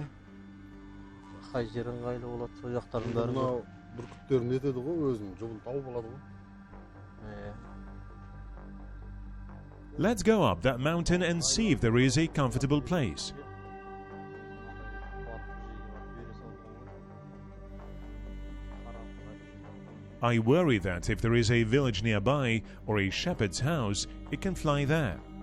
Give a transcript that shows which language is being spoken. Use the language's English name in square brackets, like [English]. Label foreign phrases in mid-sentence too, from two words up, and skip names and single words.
[Kazakh] Қай жер ыңғайлы болады, сол жақтардың бәрін. Мынау бүркіттер нетеді ғой, өзінің жұбын тауып алады ғой. [English] Let's go up that mountain and see if there is a comfortable place. I worry that if there is a village nearby or a shepherd's house, it can fly there.